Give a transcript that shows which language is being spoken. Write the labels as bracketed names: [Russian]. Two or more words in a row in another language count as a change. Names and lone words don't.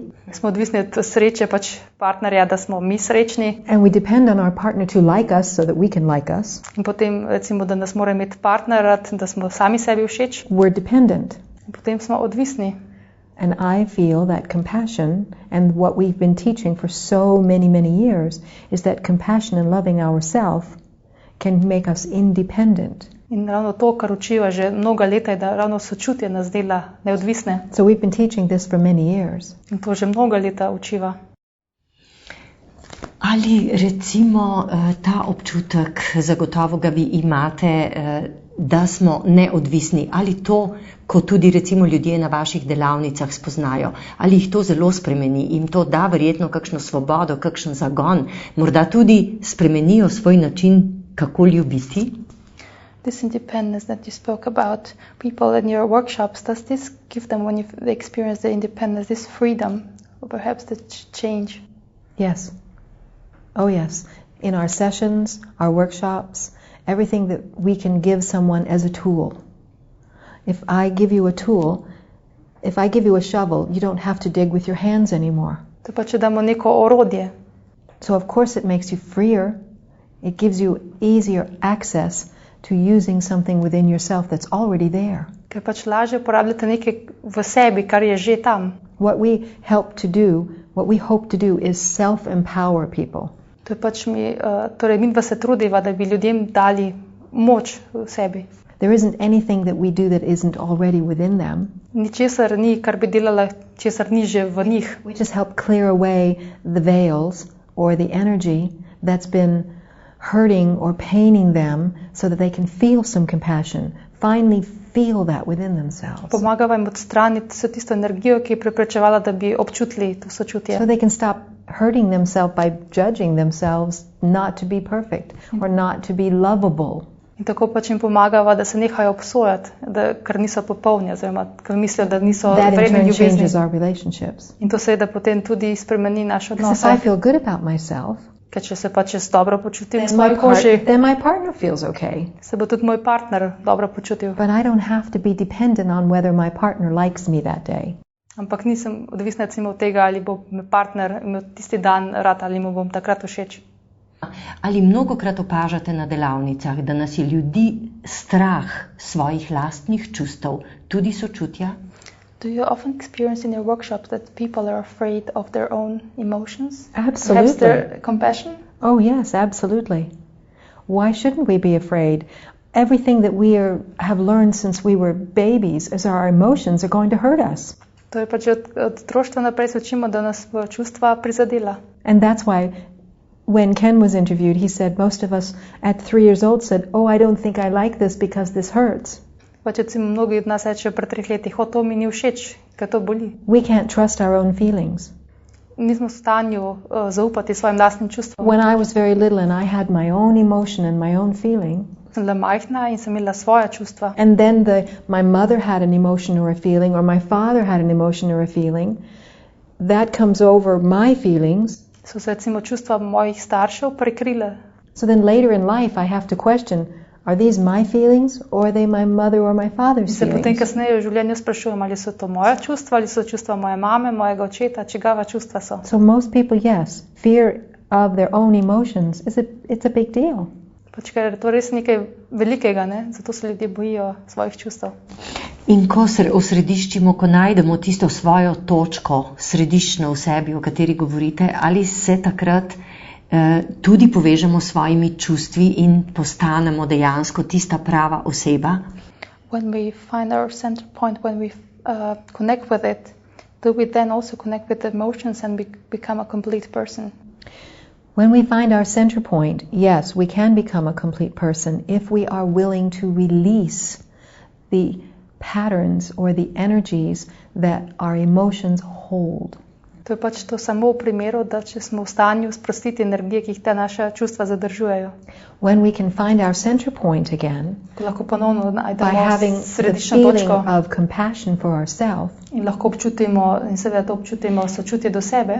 [Slovenian] smo odvisni od sreče pač partnerja, da smo mi srečni, [English] and we depend on our partner to like us so that we can like us, [Slovenian] in potem recimo, da nas mora imeti partner rad, da smo sami sebi všeč, [English] we're dependent. [Slovenian] in potem smo odvisni. [English] And I feel that compassion, and what we've been teaching for so many, many years, is that compassion and loving ourselves can make us independent. [Slovenian] In ravno to, kar učiva že mnoga leta, je, da ravno sočutje nas dela neodvisne. [English] So we've been teaching this for many years. [Slovenian] In to že mnoga leta učiva. Ali recimo ta občutek, zagotovo ga vi imate, da smo neodvisni, ali to, ko tudi recimo ljudje na vaših delavnicah spoznajo, ali jih to zelo spremeni, jim to da verjetno kakšno svobodo, kakšen zagon, morda tudi spremenijo svoj način, kako ljubiti? [English] This independence that you spoke about, people in your workshops, does this give them, when they experience the independence, this freedom, or perhaps the change? Yes. Oh yes. In our sessions, our workshops, everything that we can give someone as a tool. If I give you a tool, if I give you a shovel, you don't have to dig with your hands anymore. [Slovenian] To pa, če damo neko orodje. [English] So of course it makes you freer. It gives you easier access to using something within yourself that's already there. [Slovenian] Ker pač lažje uporabljate nekaj v sebi, kar je že tam. [English] What we hope to do is self-empower people. [Slovenian] To je pač torej mi se trudiva, da bi ljudem dali moč v sebi. [English] There isn't anything that we do that isn't already within them. [Slovenian] Ničesar ni, kar bi delala, česar ni že v njih. [English] We just help clear away the veils or the energy that's been hurting or paining them so that they can feel some compassion, finally feel that within themselves. [Slovenian] Pomagava jim odstraniti vso tisto energijo, ki je preprečevala, da bi občutili to sočutje. [English] So they can stop hurting themselves by judging themselves not to be perfect or not to be lovable. [Slovenian] In tako pač jim pomagava, da se nehajo obsojati, ker niso popolni, oziroma ker mislijo, da niso vredni ljubezni. [English] That in turn changes our relationships. [Slovenian] In to seveda potem tudi spremeni naš odnos. [English] Because if I feel good about myself, [Slovenian] ker če se pač dobro počutim v svoji koži, [English] then my partner feels okay. [Slovenian] Se bo tudi moj partner dobro počutil. [English] But I don't have to be dependent on whether my partner likes me that day. [Slovenian] Ampak nisem odvisna recimo od tega, ali bo me partner imel tisti dan rad, ali mu bom takrat všeč. Ali mnogokrat opažate na delavnicah, da nas je ljudi strah svojih lastnih čustev, tudi sočutja? [English] Do you often experience in your workshops that people are afraid of their own emotions? Absolutely. Perhaps their compassion? Oh yes, absolutely. Why shouldn't we be afraid? Everything that we have learned since we were babies is our emotions are going to hurt us. [Slovenian] To je pač od otroštva naprej se učimo, da nas bo čustva prizadela. [English] And that's why when Ken was interviewed, he said most of us at 3 years old said, "Oh, I don't think I like this because this hurts." [Slovenian] Pač recimo mnogi od nas rečejo pri 3 letih, to mi ni všeč, ker to boli. [English] We can't trust our own feelings. [Slovenian] Nismo v stanju zaupati svojim lastnim čustvom. [English] When I was very little and I had my own emotion and my own feeling, [Slovenian] sem bila majhna in sem imela svoja čustva. [English] And then my mother had an emotion or a feeling, or my father had an emotion or a feeling, that comes over my feelings. [Slovenian] So se recimo čustva mojih staršev prekrile. [English] So then later in life I have to question, are these my feelings or are they my mother or my father's feelings? [Slovenian] Se potem kasneje v življenju sprašujem, ali so to moja čustva, ali so čustva moje mame, mojega očeta, čigava čustva so. [English] So most people, yes, fear of their own emotions, it's a big deal. [Slovenian] Pač ker je to res nekaj velikega, ne? Zato se ljudje bojijo svojih čustev. In ko se osrediščimo, ko najdemo tisto svojo točko, središčno v sebi, o kateri govorite, ali se takrat tudi povežemo s svojimi čustvi in postanemo dejansko tista prava oseba? [English] when we find our center point, when we connect with it, do we then also connect with the emotions and become a complete person? When we find our center point, yes, we can become a complete person if we are willing to release the patterns or the energies that our emotions hold. [Slovenian] To je pač to samo v primeru, da če smo v stanju sprostiti energije, ki jih ta naša čustva zadržujejo. [English] When we can find our center point again, [Slovenian] Ko lahko ponovno [English] by [Slovenian] najdemo [English] having the [Slovenian] središčno [English] feeling [Slovenian] točko [English] of compassion for ourselves, [Slovenian] in lahko občutimo in seveda to občutimo sočutje do sebe,